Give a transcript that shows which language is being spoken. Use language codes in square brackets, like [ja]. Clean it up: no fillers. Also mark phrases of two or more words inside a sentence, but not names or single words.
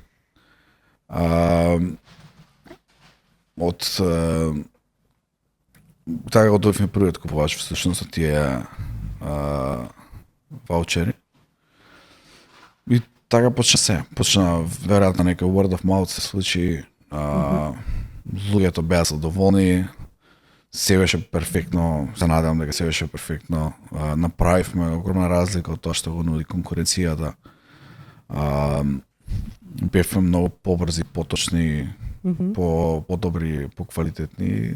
[mk] Така го дојдовме првиот купувач всушност од тие ваучери. И така почна веројатно нека [en] word of mouth [mk] се случи, луѓето беа задоволни, се беше перфектно, се надевам дека се беше перфектно, направивме огромна разлика од тоа што го нуди конкуренцијата. Бевме многу побрзи, поточни, подобри, поквалитетни.